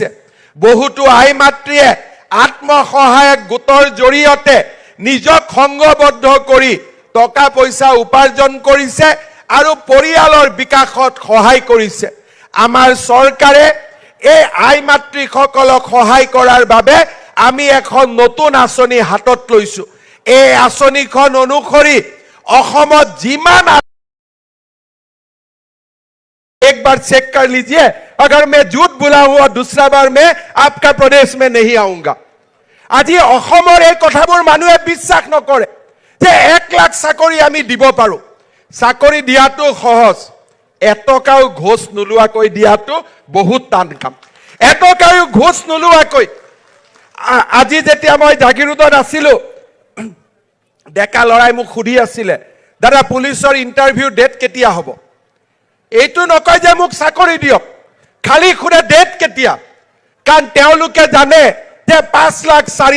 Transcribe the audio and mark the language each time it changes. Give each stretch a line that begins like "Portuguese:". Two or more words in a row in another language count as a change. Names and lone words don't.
Assamese: বহুতো আই মাতৃয়ে আত্মসহায়ক গোটৰ জৰিয়তে নিজক সংগবদ্ধ কৰি টকা পইচা উপাৰ্জন কৰিছে আৰু পৰিয়ালৰ বিকাশত সহায় কৰিছে। আমাৰ চৰকাৰে এই আই মাতৃসকলক সহায় কৰাৰ বাবে আমি এখন নতুন আঁচনি হাতত লৈছোঁ। এই আঁচনিখন অনুসৰি অসমত যিমান
Hindi: एक बार चेक कर लीजिए अगर मैं झूठ बोला हूं और दूसरा बार मैं आपका प्रदेश में नहीं आऊंगा
Assamese: আজি অসমৰ এই কথাবোৰ মানুহে বিশ্বাস নকৰে যে 1 লাখ চাকৰি আমি দিব পাৰো চাকৰি দিয়াটো সহজ এটকাও ঘোষ নলুৱাকৈ দিয়াটো বহুত টান কাম এটকাও ঘোষ নলুৱাকৈ আজি যেতিয়া মই জাগিৰোডত আছিলো ডেকা লৰাই মোক খুদি আছিল দাদা পুলিচৰ ইন্টাৰভিউ ডেট কেতিয়া হ'ব এইটো নকয় যে মোক চাকৰি দিয়ক খালি খুৰে ডেট কেতিয়া কাৰণ তেওঁলোকে জানে যে 5 লাখ 4